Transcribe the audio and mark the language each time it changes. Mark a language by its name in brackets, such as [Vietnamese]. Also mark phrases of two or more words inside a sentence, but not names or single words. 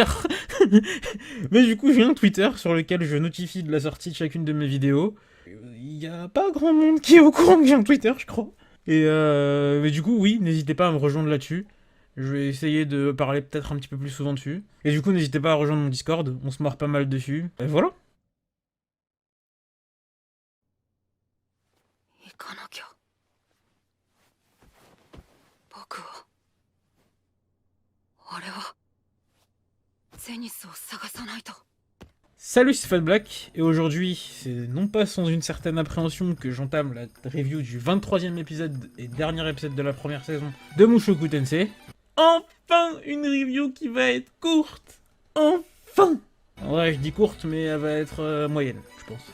[French] Mais du coup, j'ai un Twitter sur lequel je notifie de la sortie de chacune de mes vidéos. Il y a pas grand monde qui est au courant que j'ai un Twitter, je crois. Et mais du coup, oui, n'hésitez pas à me rejoindre là-dessus. Je vais essayer de parler peut-être un petit peu plus souvent dessus. Et du coup, n'hésitez pas à rejoindre mon Discord, on se marre pas mal dessus. Et voilà. [Japanese] 行かなきゃ。僕はあれはゼニスを探さないと。 [French] Salut, c'est Fatblack, et aujourd'hui, c'est non pas sans une certaine appréhension que j'entame la review du 23e épisode et dernier épisode de la première saison de Mushoku Tensei. Enfin, une review qui va être courte. Enfin. Ouais, je dis courte, mais elle va être moyenne, je pense.